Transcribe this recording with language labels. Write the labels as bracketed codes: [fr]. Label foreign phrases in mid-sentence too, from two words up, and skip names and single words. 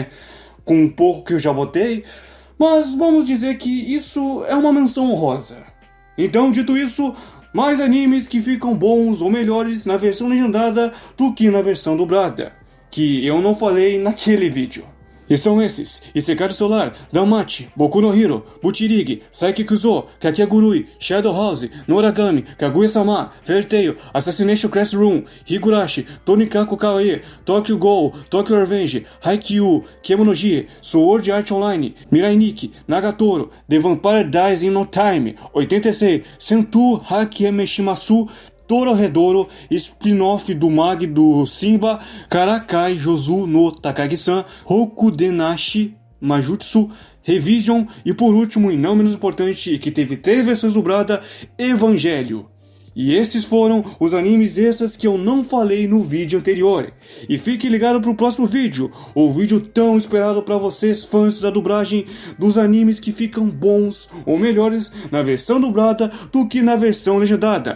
[pt] Com um pouco que eu já botei. Mas vamos dizer que isso é uma menção honrosa. Então, dito isso, mais animes que ficam bons ou melhores na versão legendada do que na versão dublada, que eu não falei naquele vídeo. E são esses: Isekai Solar, Danmachi, Boku no Hero, Buchirig, Saikikuzo, Kakegurui, Shadow House, Noragami, Kaguya-sama, Fairy Tail, Assassination Classroom, Higurashi, Tonikaku Kawaii, Tokyo Ghoul, Tokyo Revenge, Haikyuu, Kemonoji, Sword Art Online, Mirai Nikki, Nagatoro, The Vampire Dies in No Time, 86, Sentu Hakemeshimasu, Tororedoro, spin-off do Mag do Simba, Karakai Jozu no Takagi-san, Rokudenashi Majutsu, Revision e por último, e não menos importante, que teve 3 versões dubladas, Evangelho. E esses foram os animes extras que eu não falei no vídeo anterior. E fique ligado pro próximo vídeo, o vídeo tão esperado para vocês fãs da dublagem dos animes que ficam bons ou melhores na versão dublada do que na versão legendada.